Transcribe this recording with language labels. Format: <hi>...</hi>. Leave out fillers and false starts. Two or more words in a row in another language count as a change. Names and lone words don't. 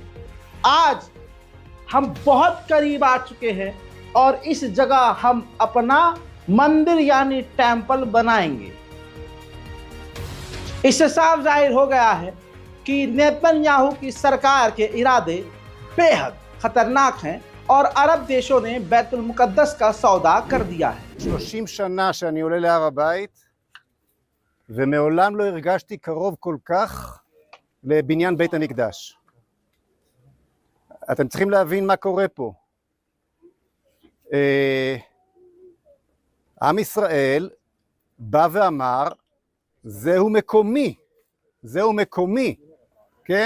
<ur>آج ہم بہت قریب آ چکے ہیں اور اس جگہ ہم اپنا مندر یعنی ٹیمپل بنائیں گے. اس سے صاف ظاہر ہو گیا ہے کہ نیتن یاہو کی سرکار کے ارادے بےحد خطرناک ہیں اور عرب دیشوں نے بیت المقدس کا سودا کر دیا ہے.</ur> <he>30 שנה שאני עולה להר הבית ומעולם לא הרגשתי קרוב כל כך לבניין בית המקדש. אתם צריכים להבין מה קורה פה. עם ישראל בא ואמר, זהו מקומי, זהו מקומי, כן?</he>